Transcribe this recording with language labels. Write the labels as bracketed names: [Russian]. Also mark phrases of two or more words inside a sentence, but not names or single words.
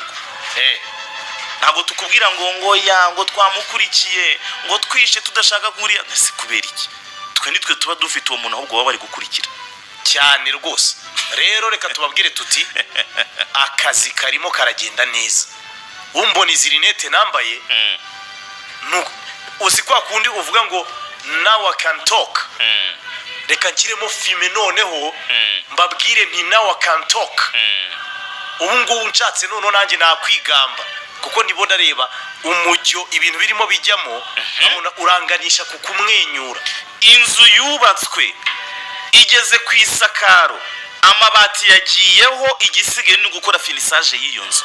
[Kinyarwanda] Ntabwo tukubwira ngo twamukurikiye ngo twishe tudashaka kuriya, si kubera iki. Twe nitwe tuba dufite uwo muntu ahubwo baba bari gukurikira cyane rwose. Rero reka tubabwire tuti akazi karimo karagenda neza. Umbona izirinete nambaye nuko uzi kwa kundi uvuga ngo [English] now I can talk. [Kinyarwanda] Reka nkiremo filme noneho mbabwire nti [English] now I can talk. [Kinyarwanda] Ubu ngubu nshatse none nanjye nakwigamba kuko ndibona reba umujyo ibintu birimo bijyamo, uranganisha ku kumwenyura. Inzu yubatswe igeze ku isakaro, amabati yagiyeho, igisigaye ni gukora finisage y'iyo nzu